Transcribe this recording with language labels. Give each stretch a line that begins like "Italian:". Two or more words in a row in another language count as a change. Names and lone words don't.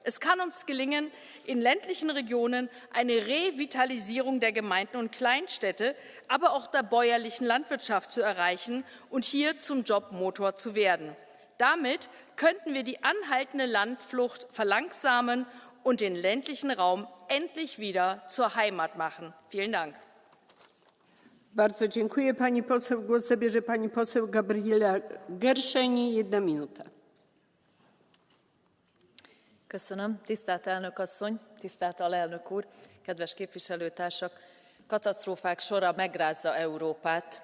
German: Es kann uns gelingen, in ländlichen Regionen eine Revitalisierung der Gemeinden und Kleinstädte, aber auch der bäuerlichen Landwirtschaft zu erreichen und hier zum Jobmotor zu werden. Damit könnten wir die anhaltende Landflucht verlangsamen und den ländlichen Raum endlich wieder zur Heimat machen. Vielen Dank.
Polish: Bardzo dziękuję. Pani poseł, głos zabierze pani poseł Gabriela Gershenyi. 1 minuta.
Hungarian: Köszönöm. Tisztelt elnök asszony, tisztelt alelnök úr, kedves képviselőtársak! Katasztrófák sora megrázza Európát.